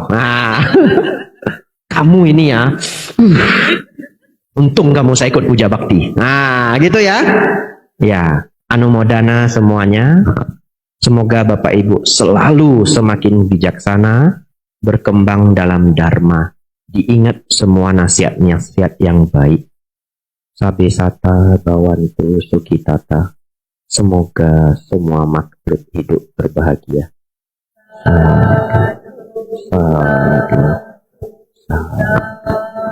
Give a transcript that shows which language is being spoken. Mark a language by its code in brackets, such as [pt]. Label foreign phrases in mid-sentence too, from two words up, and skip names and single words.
[id] Nah, kamu ini ya, untung kamu saya ikut puja bakti. Nah, gitu ya. Ya, anumodana semuanya. Semoga Bapak Ibu selalu semakin bijaksana, berkembang dalam dharma. Diingat semua nasihat-nasihat yang baik. [pi] Sabe sata bawantu sukitata. [id] Semoga semua makhluk hidup berbahagia. [pi] Sadu, sadu, sadu.